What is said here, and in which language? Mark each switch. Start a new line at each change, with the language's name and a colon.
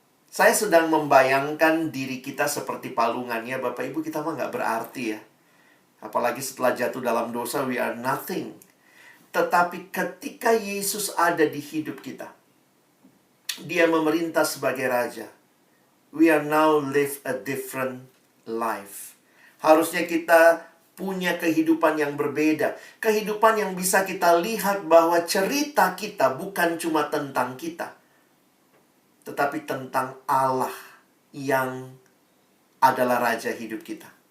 Indonesian: Saya sedang membayangkan diri kita seperti palungannya. Bapak Ibu, kita mah nggak berarti ya. Apalagi setelah jatuh dalam dosa,
English: we are nothing.
Indonesian: Tetapi ketika Yesus ada di hidup kita, dia memerintah sebagai raja.
English: We are now live a different life.
Indonesian: Harusnya kita punya kehidupan yang berbeda. Kehidupan yang bisa kita lihat bahwa cerita kita bukan cuma tentang kita, tetapi tentang Allah yang adalah raja hidup kita.